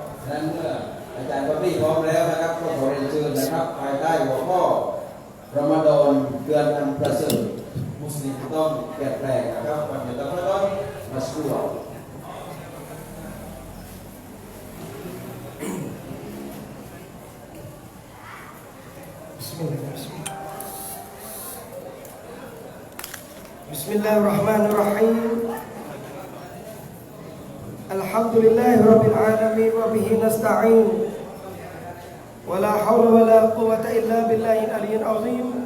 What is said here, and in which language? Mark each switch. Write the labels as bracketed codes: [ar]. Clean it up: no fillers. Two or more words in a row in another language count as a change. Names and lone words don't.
[th] นั้นเมื่ออาจารย์ก็พี่พร้อมแล้วนะครับก็ขอเรียนเชิญนะครับภายใต้หัวข้อรอมฎอนเดือนอันประเสริฐมุสลิมต้องแก้แปลงนะครับวันนี้ต้องมาสู้เรา [ar] بسم الله الرحمن الرحيم الحمد لله رب العالمين وبه نستعين ولا حول ولا قوة إلا بالله العلي العظيم